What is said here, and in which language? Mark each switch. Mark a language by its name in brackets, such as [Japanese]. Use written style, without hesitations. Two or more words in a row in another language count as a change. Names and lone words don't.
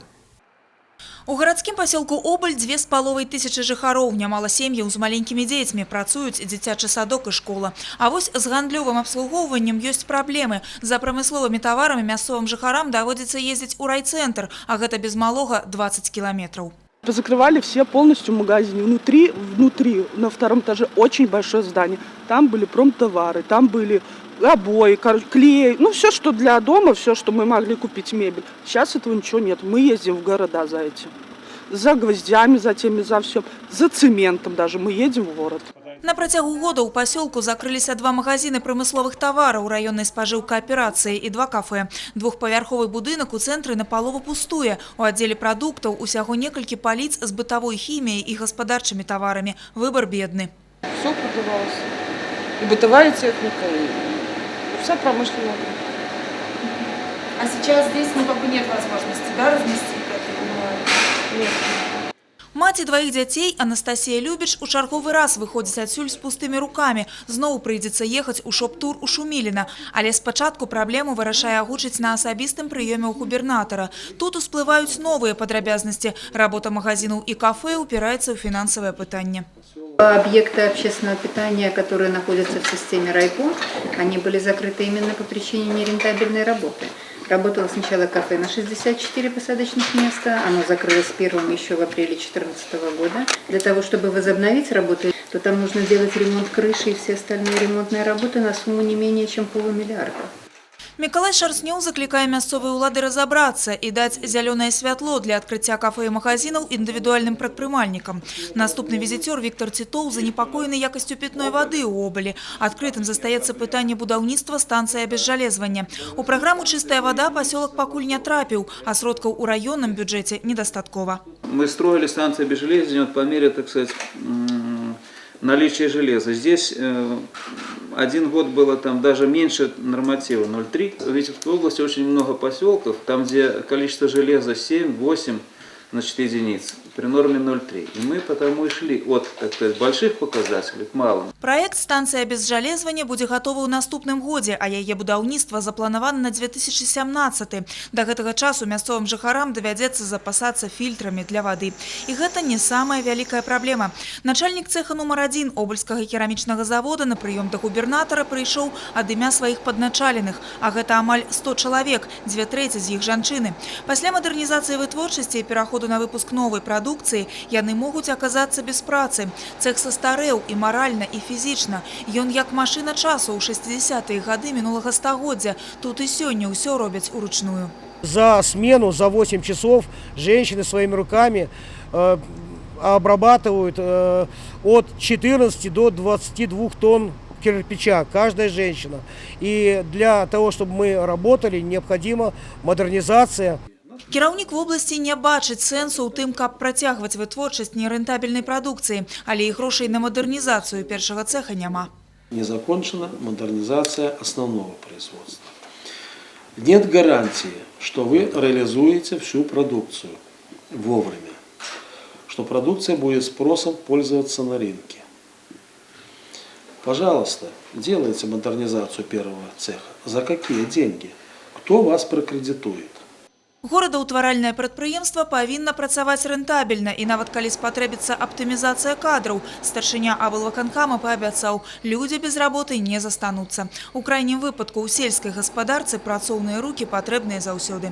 [Belarusian] У гарадскім пасёлку Обаль 2500 жыхароў, нямала сем'яў з маленькімі дзецьмі, працуюць дзіцячы садок і школа. А вось з гандлёвым абслугоўваннем ёсць праблемы. За прамысловымі таварамі мясцовым жыхарам даводзіцца ездзіць у райцэнтр, а гэта без малога 20 километров. [Russian] Позакрывали все полностью магазины. Внутри, на втором этаже очень большое здание. Там были промтовары, там были обои, клей, все, что для дома, все, что мы могли купить, мебель. Сейчас этого ничего нет. Мы ездим в города за этим. За гвоздями, за теми, за всем. За цементом даже мы едем в город. [Belarusian] На працягу года ў пасёлку закрыліся 2 магазины прамысловых тавараў раённай спажыўкааперацыі і 2 кафе. Двухпавярховы будынак у цэнтры напалову пустуе. У аддзеле прадуктаў усяго некалькі паліц з бытавой хіміяй і гаспадарчымі таварамі. [Russian] Выбор бедны. Все продавалось. И бытовая техника, и вся промышленная. А сейчас здесь нет возможности, да, разместить это? Нет. [Belarusian] Маці двоих дзяцей Анастасія Любіч у чарговы раз выходзіць адсюль з пустымі рукамі. Зноў прыйдзецца ехаць у шоп-тур у Шуміліна. Але спачатку праблему вырашае агучыць на асабістым прыёме ў губернатара. Тут усплываюць новыя падрабязнасці. Работа магазинаў і кафе упираецца ў фінансавае пытанне. [Russian] Объекты общественного питания, которые находятся в системе райком, они были закрыты именно по причине нерентабельной работы. Работало сначала кафе на 64 посадочных места, оно закрылось первым еще в апреле 2014 года. Для того, чтобы возобновить работу, то там нужно делать ремонт крыши и все остальные ремонтные работы на сумму не менее чем $500 000. [Belarusian] Мікалай Шарснёў заклікае мясцовыя ўлады разабрацца і даць зялёнае святло для адкрыцця кафе і магазинаў індывідуальным прадпрымальнікам. Наступны візіцёр Віктор Тітоў занепакоены якасцю пітной вады ў Обалі. Адкрытым застаецца пытанне будаўніцтва станцыі абезжалезвання. У праграму «Чыстая вода» пасёлак пакуль не трапіў, а сродкаў у раённым бюджэце недастаткова. [Russian] Мы строили станцию обезжалезвания по мере, так сказать, наличия железа. Здесь один год было там даже меньше норматива, 0,3. В Витебской области очень много поселков, там где количество железа 7-8 единиц, при норме 0,3. И мы потому и шли от, так сказать, больших показателей к малым. [Belarusian] Проект станции абезжалезвання будзе гатовы ў наступным годзе, а яе будаўніцтва запланавана на 2017. До гэтага часу мясцовым жыхарам давядзецца запасацца фільтрамі для вады. І гэта не самая вялікая праблема. Начальнік цеха нумар 1 Обальскага керамічнага завода на прыём да губернатара прыйшоў ад імя сваіх падначаленых, а гэта амаль 100 чалавек, 2/3 з іх жанчыны. Пасля мадэрнізацыі вытворчасці і пераходу на выпуск новой прадукцыі яны могуць аказацца без працы. Цех састарэў і маральна, і фізічна. Ён як машына часу ў 60-е гады мінулага стагоддзя. Тут і сёння ўсё робяць уручную. [Russian] За смену, за 8 часов женщины своими руками обрабатывают от 14 до 22 тонн кирпича, каждая женщина. И для того, чтобы мы работали, необходима модернизация. [Belarusian] Кіраўнік вобласці не бачыць сэнсу ў тым, каб працягваць вытворчасць нерентабельнай прадукцыі, але і грошай на модернізацыю першага цеха няма. [Russian] Не закончена модернизация основного производства. Нет гарантии, что вы реализуете всю продукцию вовремя, что продукция будет спросом пользоваться на рынке. Пожалуйста, делайте модернизацию первого цеха. За какие деньги? Кто вас прокредитует? [Belarusian] Горадаўтваральнае прадпрыемства павінна працаваць рэнтабельна, і нават калі спатрэбіцца аптымізацыя кадраў, старшыня аблвыканкама паабяцаў, людзі без работы не застануцца. У крайнім выпадку ў сельскай гаспадарцы працоўныя рукі патрэбныя заўсёды.